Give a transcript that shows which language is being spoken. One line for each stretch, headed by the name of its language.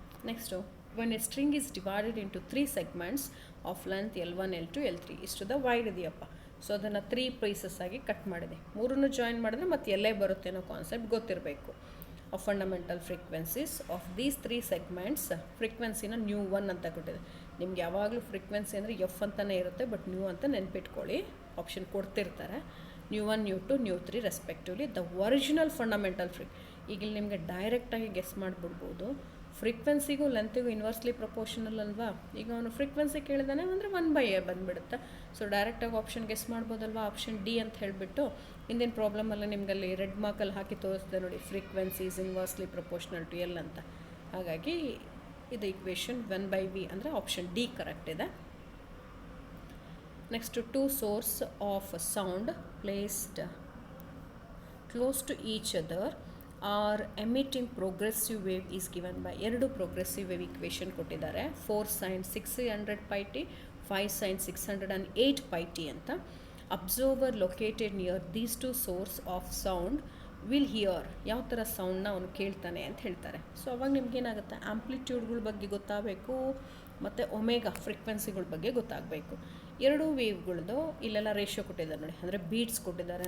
English: next, when a string is divided into 3 segments of length L1, L2, L3
Kannada: ಇಷ್ಟುದ wide ಇದೆಯಪ್ಪ. So ಅದನ್ನು 3 pieces ಆಗಿ cut ಮಾಡಿದೆ. ಮೂರನ್ನು join ಮಾಡಿದ್ರೆ ಮತ್ತೆ ಎಲ್ಲೇ ಬರುತ್ತೆ ಅನ್ನೋ ಕಾನ್ಸೆಪ್ಟ್ ಗೊತ್ತಿರಬೇಕು.
English: Of fundamental frequencies of these 3 segments.
Kannada: ಫ್ರೀಕ್ವೆನ್ಸಿನ ν1 ಅಂತ ಕೊಟ್ಟಿದೆ. ನಿಮ್ಗೆ ಯಾವಾಗಲೂ ಫ್ರೀಕ್ವೆನ್ಸಿ ಅಂದರೆ ಎಫ್ ಅಂತಲೇ ಇರುತ್ತೆ, ಬಟ್ ನ್ಯೂ ಅಂತ ನೆನ್ಪಿಟ್ಕೊಳ್ಳಿ, option ಕೊಡ್ತಿರ್ತಾರೆ. ν1, ν2, ν3
English: respectively the original fundamental
Kannada: ಈಗ ಇಲ್ಲಿ ನಿಮಗೆ ಡೈರೆಕ್ಟಾಗಿ ಗೆಸ್ ಮಾಡಿಬಿಡ್ಬೋದು. ಫ್ರೀಕ್ವೆನ್ಸಿಗೂ ಲೆಂತಿಗೂ ಇನ್ವರ್ಸ್ಲಿ ಪ್ರಪೋರ್ಷನಲ್ ಅಲ್ವಾ. ಈಗ ಅವನು ಫ್ರೀಕ್ವೆನ್ಸಿ ಕೇಳಿದಾನೆ ಅಂದರೆ 1/a ಬಂದುಬಿಡುತ್ತೆ. ಸೊ ಡೈರೆಕ್ಟಾಗಿ ಆಪ್ಷನ್ ಗೆಸ್ ಮಾಡ್ಬೋದಲ್ವಾ? ಆಪ್ಷನ್ ಡಿ ಅಂತ ಹೇಳಿಬಿಟ್ಟು ಹಿಂದಿನ ಪ್ರಾಬ್ಲಮಲ್ಲಿ ನಿಮಗಲ್ಲಿ ರೆಡ್ ಮಾರ್ಕಲ್ಲಿ ಹಾಕಿ ತೋರಿಸ್ದೆ ನೋಡಿ,
English: frequency is inversely proportional to L
Kannada: ಅಂತ. ಹಾಗಾಗಿ ಇದು ಇಕ್ವೇಷನ್ 1/v ಅಂದರೆ ಆಪ್ಷನ್ ಡಿ ಕರೆಕ್ಟ್ ಇದೆ.
English: Next, 2 source of sound placed close to each other are emitting progressive wave is given by.
Kannada: ಎರಡು ಪ್ರೋಗ್ರೆಸಿವ್ ವೇವ್ ಇಕ್ವೇಷನ್ ಕೊಟ್ಟಿದ್ದಾರೆ. 4 sin 600πt, 5 sin 608πt ಅಂತ.
English: Observer located near these 2 source of sound will hear.
Kannada: ಯಾವ ಥರ ಸೌಂಡ್ನ ಅವನು ಕೇಳ್ತಾನೆ ಅಂತ ಹೇಳ್ತಾರೆ. So ಅವಾಗ ನಿಮ್ಗೇನಾಗುತ್ತೆ? ಆಂಪ್ಲಿಟ್ಯೂಡ್ಗಳ ಬಗ್ಗೆ ಗೊತ್ತಾಗಬೇಕು ಮತ್ತು ಒಮೆಗಾ ಫ್ರೀಕ್ವೆನ್ಸಿಗಳ ಬಗ್ಗೆ ಗೊತ್ತಾಗಬೇಕು. ಎರಡು ವೇವ್ಗಳದ್ದು ಇಲ್ಲೆಲ್ಲ ರೇಷಿಯೋ ಕೊಟ್ಟಿದ್ದಾರೆ ನೋಡಿ, ಅಂದರೆ ಬೀಟ್ಸ್ ಕೊಟ್ಟಿದ್ದಾರೆ.